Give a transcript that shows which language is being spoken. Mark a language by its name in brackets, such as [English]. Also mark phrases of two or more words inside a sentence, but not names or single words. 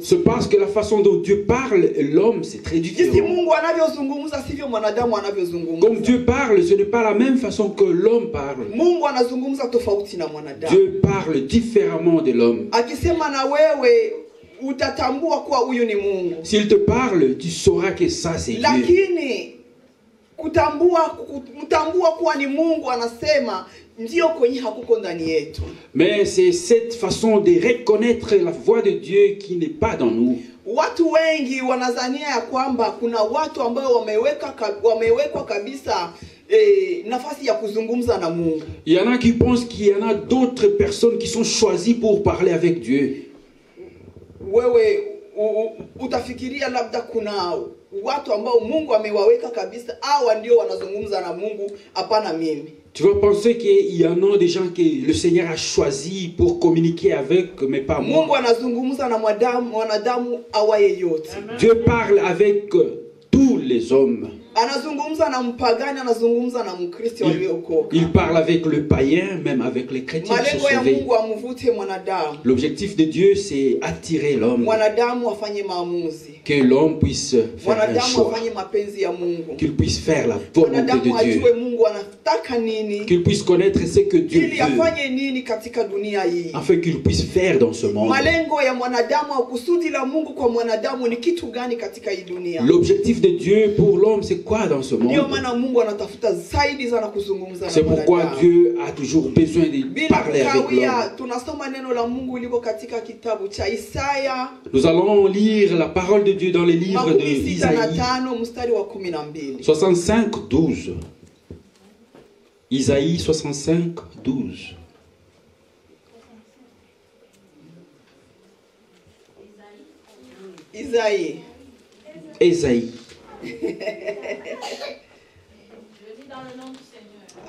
[French] C'est parce que la façon dont Dieu parle et l'homme c'est très différent. [Swahili] Jinsi Mungu anavyozungumza sivyo mwanadamu anavyozungumza. [French] Comme Dieu parle, ce n'est pas la même façon que l'homme parle. [Swahili] Mungu anazungumza tofauti na mwanadamu. [French] Dieu parle différemment de l'homme. [Swahili] Akisema na wewe utatambua kuwa huyu ni Mungu. [French] S'il te parle, tu sauras que ça c'est Dieu. [Swahili] Lakini kutambua kuwa ni Mungu anasema ndio kwenye hakuko ndani yetu. [French] Mais c'est cette façon de reconnaître la voix de Dieu qui n'est pas dans nous. [Swahili] Watu wengi wanazania ya kwamba kuna watu ambao wamewekwa kabisa nafasi ya kuzungumza na Mungu. [French] Il y en a qui pensent qu'il y en a d'autres personnes qui sont choisies pour parler avec Dieu. [Swahili] Wewe utafikiria labda kuna watu ambao Mungu amewaweka kabisa, hawa ndio wanazungumza na Mungu, hapana mimi. [French] Tu vas penser qu'il y en a des gens que le Seigneur a choisi pour communiquer avec, mais pas moi. [Swahili] Mungu anazungumza na mwanadamu awaye yote. [French] Dieu parle avec tous les hommes. [Swahili] Anazungumza na mpagani, anazungumza na mkristo waliokoka. [French] Il parle avec le païen, même avec les chrétiens qui sont sauvés. [Swahili] Mungu amvute mwanadamu. [French] L'objectif de Dieu, c'est attirer l'homme. [Swahili] Mwanadamu afanye maamuzi. [French] Que l'homme puisse faire un choix. [Swahili] Afanye mapenzi ya Mungu. [French] Qu'il puisse faire la volonté de Dieu. [Swahili] Mungu anataka nini. [French] Qu'il puisse connaître ce que Dieu veut. [Swahili] Afanye nini katika dunia hii. [French] Afin qu'il puisse faire dans ce monde. [Swahili] Malengo ya mwanadamu au kusudi la Mungu kwa mwanadamu ni kitu gani katika hii dunia. [French] L'objectif de Dieu pour l'homme, c'est pourquoi dans ce [Swahili] Ndio [French] monde, [Swahili] maana Mungu anatafuta zaidi sana kuzungumza na [French] c'est pourquoi [Swahili] mwanadamu. [French] Dieu a toujours besoin de [Swahili] Bila [French] parler avec l'homme. [Swahili] kukawia, tunasoma neno la Mungu liko katika kitabu cha Isaya [French] Nous allons lire la parole de Dieu dans les livres de [Swahili] 65 mstari wa 12. 65, 12. [French] Isaïe 65, 12. Isaïe. Ésaïe. Je lis dans le nom du Seigneur.